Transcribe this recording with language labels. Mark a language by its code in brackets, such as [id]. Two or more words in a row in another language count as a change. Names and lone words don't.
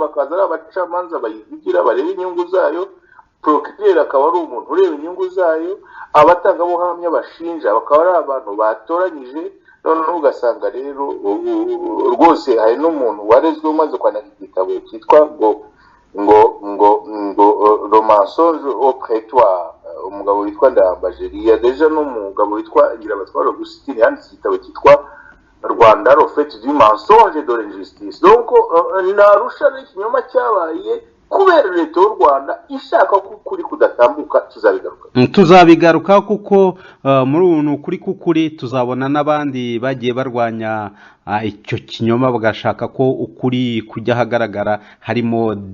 [rw] bakaza ari abacamanza bayivugira bareba inyungu zayo procureur akaba ari umuntu ureba inyungu zayo abatangabuhamya bashinja bakaba ari abantu batoranyije noneho ugasanga rero rwose hari n'umuntu warezwe umaze kwandika igitabo cyitwa ngo le mensonge au prétoire umugabo witwa Ndayambaje deja n'umugabo witwa Ngirabatwara Augustin yanditse igitabo cyitwa Rwanda le fait du mensonge de l'injustice donc Arusha n'ikinyoma cyabaye kubera leta y'u Rwanda ishaka ko ukuri kudatambuka. tuzabigaruka kuko muri ubu ukuri k'ukuri tuzabona n'abandi bagiye barwanya icyo kinyoma bagashaka ko ukuri kujya ahagaragara, harimo